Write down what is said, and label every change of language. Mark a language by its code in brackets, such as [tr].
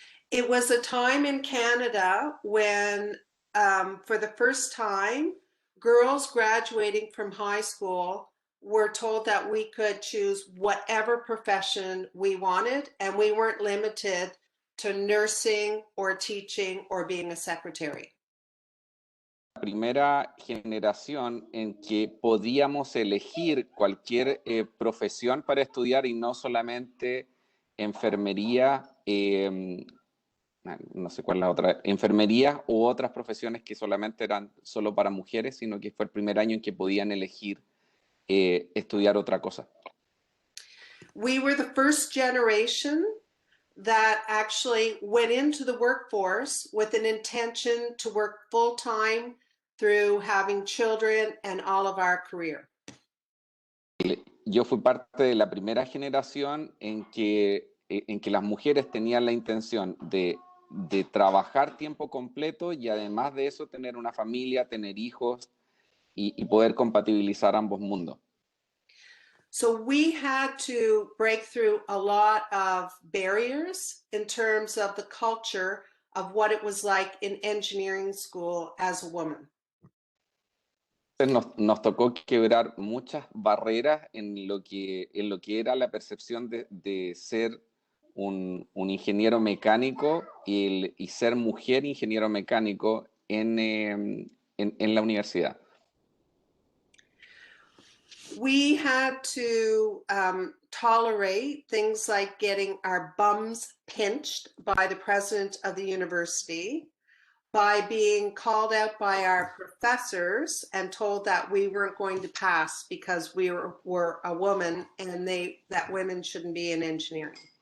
[en] It was a time in Canada when, for the first time, girls graduating from high school were told that we could choose whatever profession we wanted, and we weren't limited to nursing or teaching or being a secretary. [es] La primera generación en que podíamos elegir cualquier profesión para estudiar y no solamente enfermería, no sé cuál es la otra, enfermería u otras profesiones que solamente eran solo para mujeres, sino que fue el primer año en que podían elegir estudiar otra cosa. [en] We were the first generation that actually went into the workforce with an intention to work full-time through having children and all of our career. [es] Yo fui parte de la primera generación en que las mujeres tenían la intención de trabajar tiempo completo y además de eso tener una familia, tener hijos y poder compatibilizar ambos mundos. [en] So we had to break through a lot of barriers in terms of the culture of what it was like in engineering school as a woman. [es] Nos tocó quebrar muchas barreras en lo que era la percepción de ser un ingeniero mecánico y ser mujer ingeniero mecánico en la universidad. [en] We had to tolerate things like getting our bums pinched by the president of the university, by being called out by our professors and told that we weren't going to pass because we were a woman and that women shouldn't be in engineering.